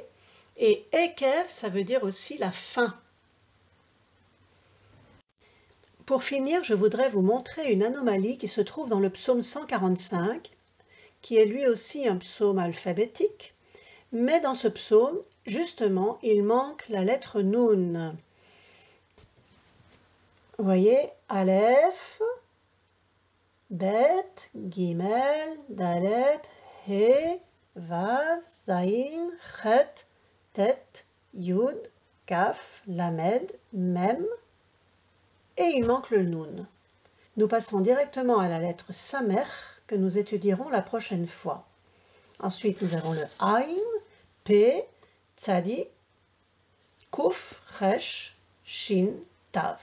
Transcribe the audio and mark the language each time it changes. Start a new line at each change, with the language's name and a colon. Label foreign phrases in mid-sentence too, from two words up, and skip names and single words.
French: Et Ekev, ça veut dire aussi la fin. Pour finir, je voudrais vous montrer une anomalie qui se trouve dans le psaume 145, qui est lui aussi un psaume alphabétique. Mais dans ce psaume, justement, il manque la lettre Nun. Vous voyez,
Hebrew: אלף בית גימל דלת הא וו זין חית טית יוד כף למד מם,
French: et il manque le Nun. Nous passons directement à la lettre Samer que nous étudierons la prochaine fois. Ensuite, nous avons le Ain,
Hebrew: פ צדי קוף ריש שין תיו.